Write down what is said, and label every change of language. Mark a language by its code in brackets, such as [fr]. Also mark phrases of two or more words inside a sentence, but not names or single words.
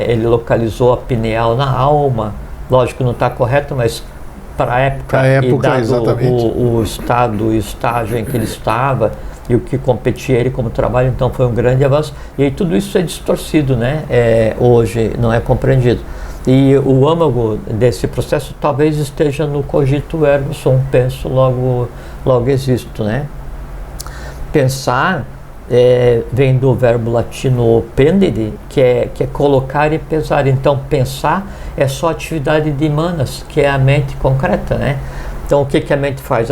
[pt] Ele localizou a pineal na alma. Lógico que não está correto, mas para a época e dado exatamente. o estado, o estágio em que ele estava e o que competia ele como trabalho, então foi um grande avanço. E aí tudo isso é distorcido, né? Hoje não é compreendido. E o âmago desse processo talvez esteja no [la] cogito ergo sum, [pt] penso, logo existo, né? Pensar vem do verbo latino pendere, que é colocar e pesar. Então pensar é só atividade de manas, que é a mente concreta, né? Então o que a mente faz?